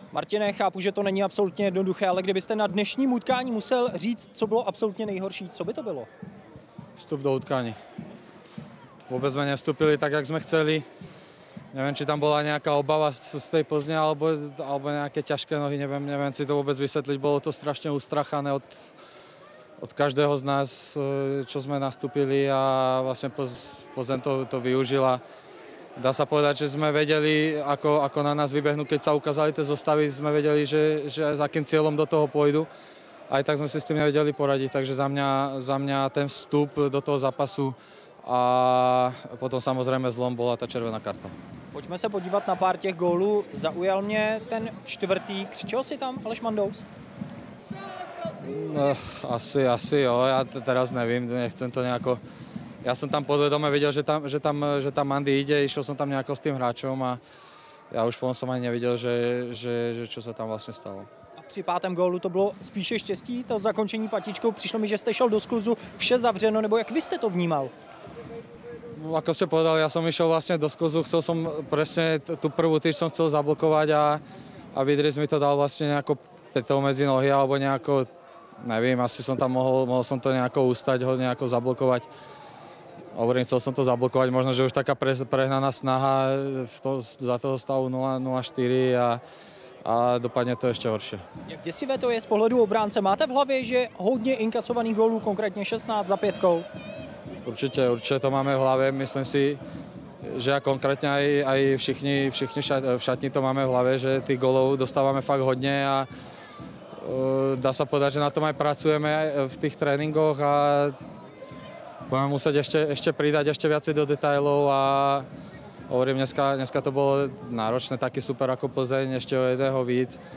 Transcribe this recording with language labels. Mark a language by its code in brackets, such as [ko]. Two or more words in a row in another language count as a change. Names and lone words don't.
[cs] Martine, chápu, že to není absolutně jednoduché, ale kdybyste na dnešním utkání musel říct, co bylo absolutně nejhorší, co by to bylo? Vstup do utkání. [sk] Vôbec sme nevstúpili tak, jak sme chceli. Neviem, či tam bola nejaká obava z tej Plzne, alebo nejaké ťažké nohy, neviem si to vôbec vysvetliť. Bolo to strašne ustrachané od každého z nás, čo sme nastúpili a vlastne Plzeň to využila. Dá sa povedať, že sme vedeli, ako na nás vybehnú, keď sa ukázali tie zostavy, sme vedeli, že s akým cieľom do toho pôjdu. Aj tak sme si s tým nevedeli poradiť, takže za mňa ten vstup do toho zápasu a potom samozrejme zlom bola ta červená karta. [cs] Pojďme se podívat na pár těch gólů. Zaujal mě ten čtvrtý. Křičel si tam Aleš Mandous? [sk] No, [cs] asi jo, [sk] ja teraz nevím, nechcem to nejako... Ja som tam podvedome videl, že tam Mandy ide, išiel som tam nejako s tým hráčom a ja už potom som ani nevidel, že čo sa tam vlastne stalo. [cs] A při pátém gólu to bylo spíše štěstí, to zakončení patičkou. Přišlo mi, že jste šel do skluzu, vše zavřeno, nebo jak vy jste to vnímal? [sk] No, ako ste povedali, ja som išiel vlastne do skluzu, chcel som presne tú prvú tyč som chcel zablokovať a Vidric mi to dal vlastne nejako petou medzi nohy alebo nejako, neviem, asi som tam mohol som to nejako ustať, ho nejako zablokovať. Hovorím, chcel som to zablokovať, možno, že už taká prehnaná snaha za toho stavu 0-4 a dopadne to ešte horšie. [cs] Jak děsivé to je z pohledu obránce? Máte v hlavě, že hodně inkasovaných gólů, konkrétně 16 za 5? [sk] Určite to máme v hlave. Myslím si, že konkrétne aj všichni v šatni to máme v hlave, že tých golov dostávame fakt hodne a dá sa povedať, že na tom aj pracujeme v tých tréningoch a budeme musieť ešte pridať ešte viacej do detailov a hovorím, dneska to bolo náročné, taký super ako Plzeň, ešte o jedného víc.